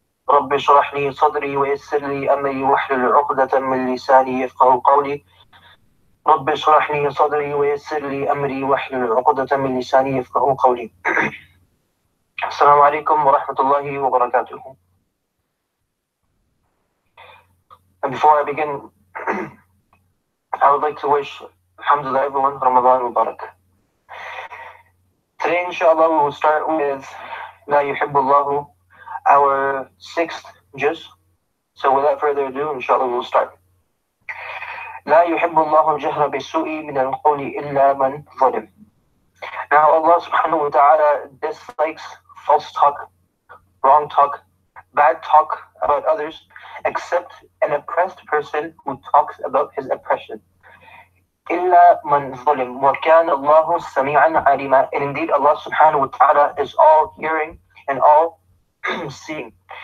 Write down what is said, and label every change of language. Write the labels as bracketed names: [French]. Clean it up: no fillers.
[Arabic] رب اشرح لي صدري ويسر لي أمري واحلل عقدة من لساني يفقهوا قولي. رب اشرح لي صدري ويسر لي أمري واحلل عقدة من لساني يفقهوا قولي. السلام عليكم ورحمة الله وبركاته. [English] And before I begin, I would like to wish, alhamdulillah, everyone, Ramadan Mubarak. Today, inshallah, we will start with La Yuhibbullahu, our 6th juz. So without further ado, inshallah, we'll start. [Arabic] لا يحب الله الجهر بالسوء من القول إلا من ظلم. [English] Now Allah subhanahu wa ta'ala dislikes false talk, wrong talk, bad talk about others, except an oppressed person who talks about his oppression. [Arabic] إلا من ظلم وكان الله سميعا عليما. [English] And indeed Allah subhanahu wa ta'ala is all hearing and all seeing.